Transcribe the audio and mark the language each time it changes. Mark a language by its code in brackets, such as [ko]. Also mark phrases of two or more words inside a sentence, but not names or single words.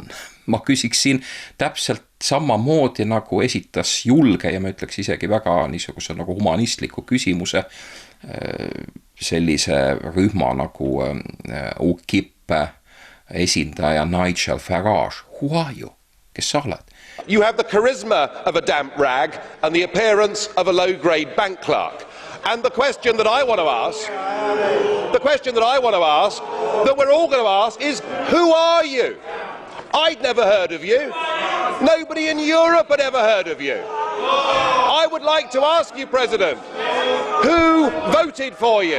[et] Ma küsiksin täpselt samamoodi nagu esitas julge ja ma ütleks isegi väga niisuguse nagu humanistliku küsimuse sellise rühma nagu UKIP esindaja Nigel Farage. [en] Who are you? [et] Kes sa oled? [en] You have the charisma of a damp rag and the appearance of a low-grade bank clerk. And the question that I want to ask, that we're all going to ask is, who are you? I'd never heard of you. Nobody in Europe had ever heard of you. I would like to ask you, President, who voted for you?